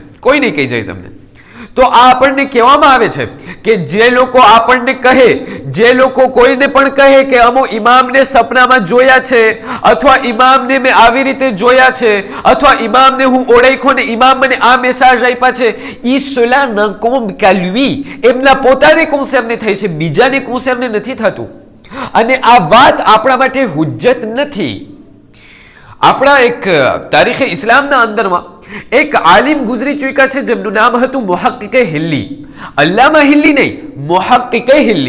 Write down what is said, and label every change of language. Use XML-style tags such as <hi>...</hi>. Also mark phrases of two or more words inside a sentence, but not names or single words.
<gu>કોઈ નહીં કહી જાય તમને. તો આ આપણને કહેવામાં આવે છે કે જે લોકો આપણને કહે, જે લોકો કોઈને પણ કહે કે અમો ઇમામને સપનામાં જોયા છે અથવા ઇમામને મેં આવી રીતે જોયા છે અથવા ઇમામને હું ઓળખ્યો ને ઇમામ મને આ મેસેજ આપ્યા છે, ઈ</gu> <fr>cela n'incombe qu'à lui,</fr> <gu>એમના પોતાને કોન્સર્ને થઈ છે, બીજાને કોન્સર્ને નથી થતું. અને આ વાત આપણા માટે હુજ્જત નથી. આપણા એક તારીખે ઇસ્લામના અંદરમાં એક આલિમ ગુજરી ચૂક્યા છે જેમનું નામ હતું મુહક્કિકે હિલ્લી. અલ્લામા હિલ્લી નહીં, મુહક્કિકે હિલ્લી.</gu>